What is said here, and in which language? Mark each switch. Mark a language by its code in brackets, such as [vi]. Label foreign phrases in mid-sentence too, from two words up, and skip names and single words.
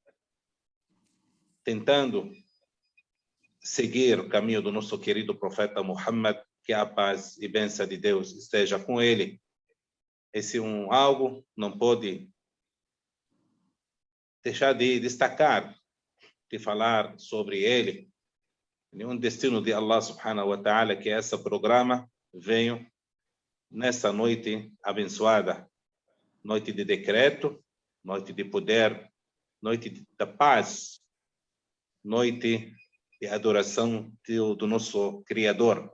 [pt] tentando seguir o caminho do nosso querido profeta Muhammad, que a paz e bênção de Deus esteja com ele. Esse algo não pode deixar de destacar, de falar sobre ele. Nenhum destino de Allah [ar] سبحانه وتعالى [pt] que esse programa venha nessa noite abençoada, noite de decreto, noite de poder, noite da paz, noite de adoração do nosso Criador.